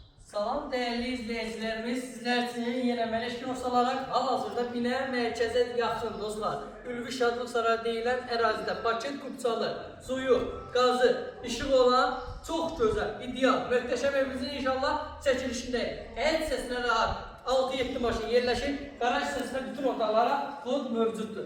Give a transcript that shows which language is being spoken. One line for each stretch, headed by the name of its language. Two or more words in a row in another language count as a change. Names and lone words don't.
Turkish: Salam değerli izleyicilerimiz, sizler için yine Meleşkin olarak hal-hazırda Binə
Azerbaijani: mərkəzə yaxın dostlar. Ülvi Şadlıq Sarayı deyilən ərazidə paket kupçalı, suyu, qazı, işıq olan çox gözəl, ideal, möhtəşəm evimizin inşallah çəkilişindəyik. Hər hissəsinə rahat 6-7 maşın yerləşir, qaraj hissəsində bütün otaqlara kod mövcuddur.